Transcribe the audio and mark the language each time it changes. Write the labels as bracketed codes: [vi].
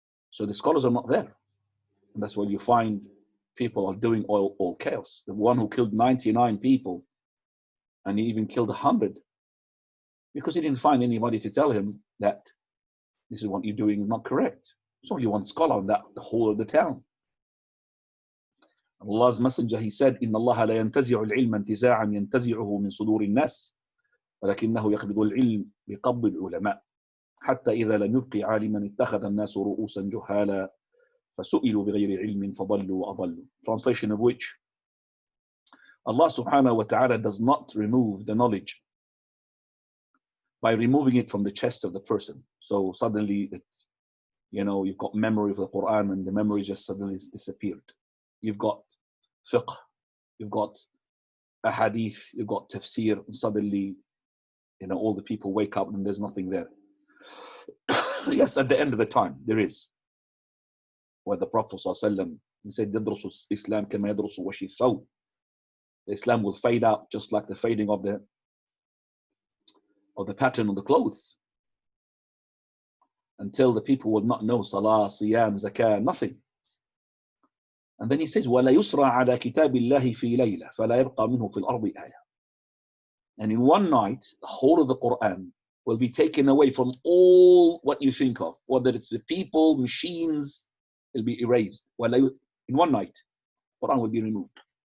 [en] So the scholars are not there. And that's why you find people are doing all chaos. The one who killed 99 people, and he even killed 100, because he didn't find anybody to tell him that this is what you're doing is not correct. There's only one scholar in that the whole of the town. Allah's messenger, he said, [ar] إن الله لا ينتزع العلم انتزاعا ينتزعه من صدور الناس ولكنه يقبض العلم بقبض العلماء حتى إذا لم يبق عالما اتخذ الناس رؤوسا جهالا فسئلوا بغير علم فضلوا وأضلوا. [en] Translation of which, Allah subhanahu wa ta'ala does not remove the knowledge by removing it from the chest of the person. So suddenly, you've got memory of the Quran and the memory just suddenly disappeared. You've got fiqh, you've got a hadith, you've got tafsir, and suddenly, all the people wake up and there's nothing there. Yes, at the end of the time, there is. Where the Prophet ﷺ, he said, [ar] يَدْرُسُ الإسلام كَمَا يَدْرُسُ وَشِي الثَّوْبِ. [en] The Islam will fade out just like the fading of the pattern on the clothes, until the people will not know salah, siyam, zakah, nothing. And then he says, [ar] وَلَا يُسْرَى عَلَى كِتَابِ اللَّهِ فِي لَيْلَةٍ فَلَا يَبْقَى مِنْهُ فِي الْأَرْضِ آيَةٍ. [en] And in one night, the whole of the Quran will be taken away from all what you think of, whether it's the people, machines, it'll be erased. In one night, Quran will be removed.